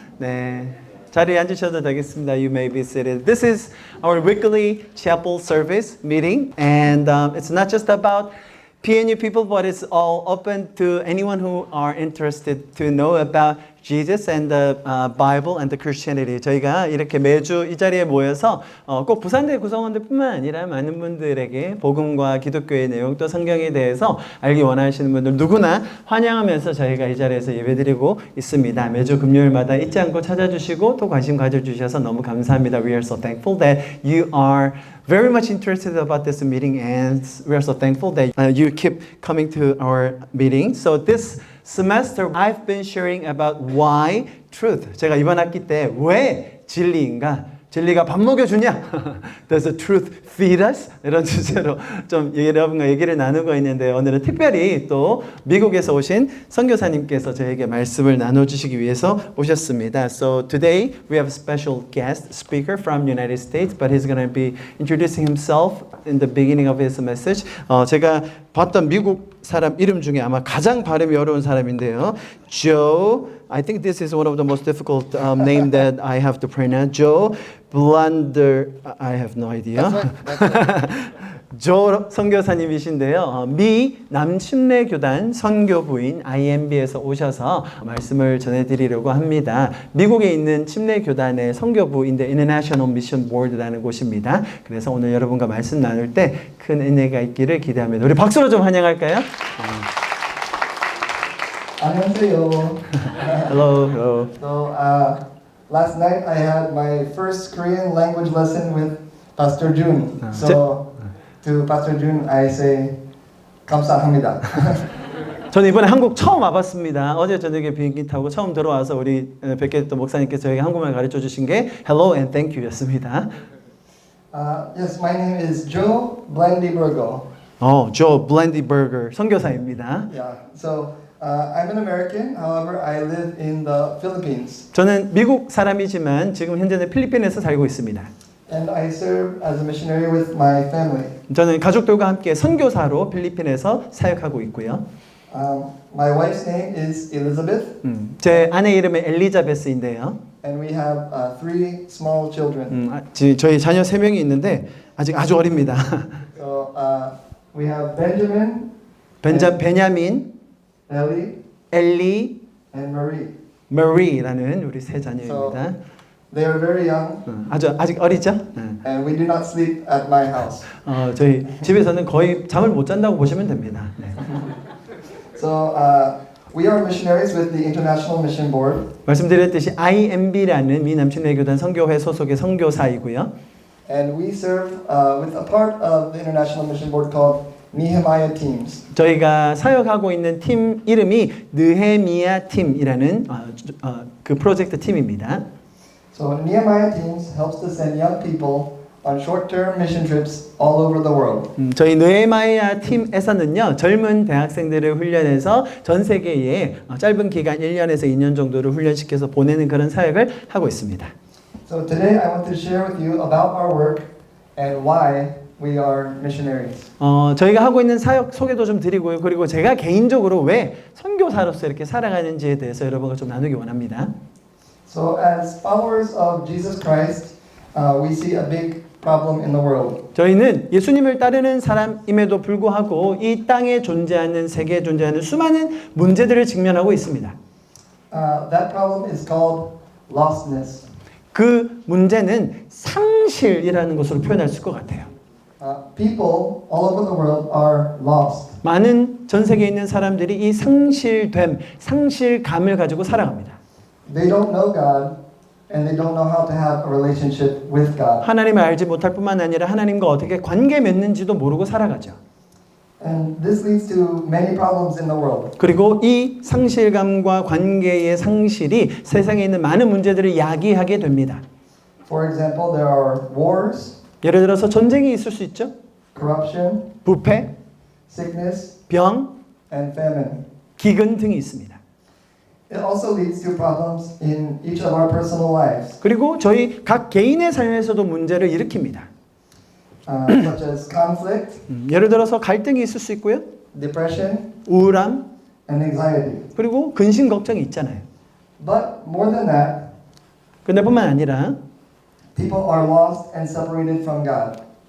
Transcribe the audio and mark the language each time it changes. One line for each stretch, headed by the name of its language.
Korean: 네, 자리에 앉으셔도 되겠습니다.
English: You may be seated. This is our weekly chapel service meeting, and it's not just about PNU people, but it's all open to anyone who are interested to know about Jesus and the Bible and the Christianity.
Korean: 저희가 이렇게 매주 이 자리에 모여서 꼭 부산대 구성원들뿐만 아니라 많은 분들에게 복음과 기독교의 내용 또 성경에 대해서 알기 원하시는 분들 누구나 환영하면서 저희가 이 자리에서 예배드리고 있습니다. 매주 금요일마다 잊지 않고 찾아주시고 또 관심 가져주셔서 너무 감사합니다.
English: We are so thankful that you are very much interested about this meeting, and we are so thankful that you keep coming to our meeting. So this semester I've been sharing about why truth.
Korean: 제가 이번 학기 때 왜 진리인가? 진리가 밥 먹여주냐?
English: Does the truth feed us?
Korean: 이런 주제로 좀 여러분과 얘기를 나누고 있는데 오늘은 특별히 또 미국에서 오신 선교사님께서 저에게 말씀을 나눠주시기 위해서 오셨습니다.
English: So today we have a special guest speaker from the United States, but he's going to be introducing himself in the beginning of his message.
Korean: 제가 봤던 미국 사람 이름 중에 아마 가장 발음이 어려운 사람인데요.
English: Joe, I think this is one of the most difficult name that I have to pronounce. Joe Blunder, I have no idea.
Korean: 조 선교사님이신데요. 미 남침례교단 선교부인 IMB에서 오셔서 말씀을 전해드리려고 합니다. 미국에 있는 침례교단의 선교부인데 International Mission Board라는 곳입니다. 그래서 오늘 여러분과 말씀 나눌 때 큰 은혜가 있기를 기대합니다. 우리 박수로 좀 환영할까요? 안녕하세요.
English: Hello. So last night I had my first Korean language lesson with Pastor Jun. So to Pastor Jun I say
Korean: 감사합니다. 저는 이번에 한국 처음 와봤습니다. 어제 저녁에 비행기 타고 처음 들어와서 우리 뵙게 됐던 목사님께서 저에게 한국말 가르쳐 주신 게
English: Hello and Thank you
Korean: 였습니다.
English: Yes, my name is Joe Blendybergo.
Korean: Joe Blendyberger 선교사입니다.
English: Yeah. So I'm an American. However, I live in the Philippines.
Korean: 저는 미국 사람이지만 지금 현재는 필리핀에서 살고 있습니다.
English: And I serve as a missionary with my family.
Korean: 저는 가족들과 함께 선교사로 필리핀에서 사역하고 있고요.
English: My wife's name is Elizabeth.
Korean: 제 아내 이름은 엘리자베스인데요.
English: And we have three small children.
Korean: 저희 자녀 3명이 있는데 아직 아주 어립니다.
English: So we have Benjamin,
Korean: 베냐민,
English: Ellie,
Korean: 엘리,
English: and Marie.
Korean: 마리라는 우리 세 자녀입니다.
English: So they are very young.
Korean: 아직 어리죠?
English: And we do not sleep at my house.
Korean: 저희 집에서는 거의 잠을 못 잔다고 보시면 됩니다. 네.
English: So we are missionaries with the International Mission Board.
Korean: 말씀드렸듯이 IMB라는 미 남침례교단 선교회 소속의 선교사이고요.
English: And we serve with a part of the International Mission Board called Nehemiah Teams.
Korean: 저희가 사역하고 있는 팀 이름이 느헤미야 팀이라는 그 프로젝트 팀입니다.
English: So Nehemiah Teams helps to send young people on short-term mission trips all over the world.
Korean: 저희 느헤미야 팀에서는요 젊은 대학생들을 훈련해서 전 세계에 짧은 기간 1년에서 2년 정도를 훈련시켜서 보내는 그런 사역을 하고 있습니다.
English: So today I want to share with you about our work and why we are missionaries.
Korean: 저희가 하고 있는 사역 소개도 좀 드리고요. 그리고 제가 개인적으로 왜 선교사로서 이렇게 살아가는지에 대해서 여러분과 좀 나누기 원합니다.
English: So as followers of Jesus Christ, we see a big problem in the world.
Korean: 저희는 예수님을 따르는 사람임에도 불구하고 이 땅에 존재하는 세계에 존재하는 수많은 문제들을 직면하고 있습니다.
English: That problem is called lostness.
Korean: 그 문제는 상실이라는 것으로 표현할 수 있을 것 같아요.
English: People all over the world are lost.
Korean: 많은 전 세계에 있는 사람들이 이 상실됨, 상실감을 가지고 살아갑니다.
English: They don't know God and they don't know how to have a relationship with God.
Korean: 하나님을 알지 못할 뿐만 아니라 하나님과 어떻게 관계 맺는지도 모르고 살아가죠.
English: And this leads to many problems in the world.
Korean: 그리고 이 상실감과 관계의 상실이 세상에 있는 많은 문제들을 야기하게 됩니다.
English: For example, there are wars,
Korean: 예를 들어서 전쟁이 있을 수 있죠.
English: corruption,
Korean: 부패,
English: sickness,
Korean: 병,
English: and famine.
Korean: 기근 등이 있습니다.
English: It also leads to problems in each of our personal lives,
Korean: 그리고 저희 각 개인의 삶에서도 문제를 일으킵니다.
English: such as conflict,
Korean: 예를 들어서 갈등이 있을 수 있고요.
English: depression,
Korean: 우울함,
English: and anxiety.
Korean: 그리고 근심 걱정이 있잖아요.
English: But more than that,
Korean: 근데 뿐만 아니라
English: people are lost and separated from God.